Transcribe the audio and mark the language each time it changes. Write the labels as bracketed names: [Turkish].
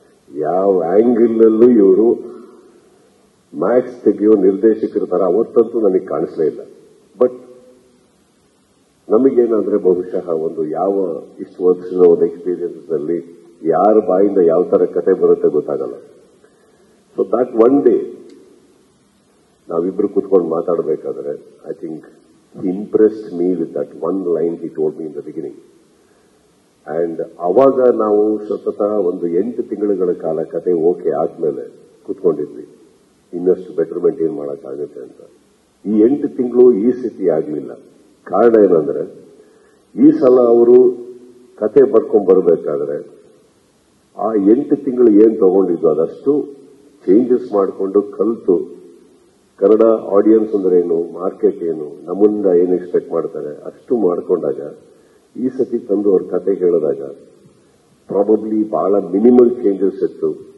[Kannada] ಯಾವ ಆಂಗಲ್ ಇವರು ಮ್ಯಾಕ್ಸ್ ತೆಗೆಯೋ ನಿರ್ದೇಶಕರ ತರ ಅವತ್ತಂತೂ ನನಗೆ ಕಾಣಿಸ್ಲೇ ಇಲ್ಲ. ಬಟ್ ನಮಗೇನಂದ್ರೆ ಬಹುಶಃ ಒಂದು ಯಾವ ಇಷ್ಟು ವರ್ಷದ ಒಂದು ಎಕ್ಸ್ಪೀರಿಯನ್ಸ್ ಅಲ್ಲಿ ಯಾರ ಬಾಯಿಂದ ಯಾವ ತರ ಕತೆ ಬರುತ್ತೆ ಗೊತ್ತಾಗಲ್ಲ. [English] so that one day [Kannada] ನಾವಿಬ್ರು ಕೂತ್ಕೊಂಡು ಮಾತಾಡಬೇಕಾದ್ರೆ [English] I think he impressed me with that one line he told me in the beginning. [Kannada] And ಅವಾಗ ನಾವು ಸತತ ಒಂದು 8 ತಿಂಗಳುಗಳ ಕಾಲ ಕತೆ ಓಕೆ ಆದ್ಮೇಲೆ ಕೂತ್ಕೊಂಡಿದ್ವಿ, ಇನ್ನಷ್ಟು ಬೆಟರ್ಮೆಂಟ್ ಏನ್ ಮಾಡಕ್ಕಾಗುತ್ತೆ ಅಂತ. ಈ 8 ತಿಂಗಳು ಈ ಸ್ಥಿತಿ ಆಗ್ಲಿಲ್ಲ. ಕಾರಣ ಏನಂದ್ರೆ ಈ ಸಲ ಅವರು ಕತೆ ಬರ್ಕೊಂಡ್ ಬರ್ಬೇಕಾದ್ರೆ ಆ 8 ತಿಂಗಳು ಏನ್ ತಗೊಂಡಿದ್ದು ಅದಷ್ಟು ಚೇಂಜಸ್ ಮಾಡಿಕೊಂಡು ಕಲಿತು ಕನ್ನಡ ಆಡಿಯನ್ಸ್ ಅಂದ್ರೆ ಏನು, ಮಾರ್ಕೆಟ್ ಏನು, ನಮ್ಮಿಂದ ಏನು ಎಕ್ಸ್ಪೆಕ್ಟ್ ಮಾಡ್ತಾರೆ ಅಷ್ಟು ಮಾಡ್ಕೊಂಡಾಗ ಈ ಸತಿ ತಂದು ಅವ್ರ ಕತೆ ಕೇಳಿದಾಗ ಪ್ರಾಬಬ್ಲಿ ಬಹಳ ಮಿನಿಮಲ್ ಚೇಂಜಸ್ ಇತ್ತು.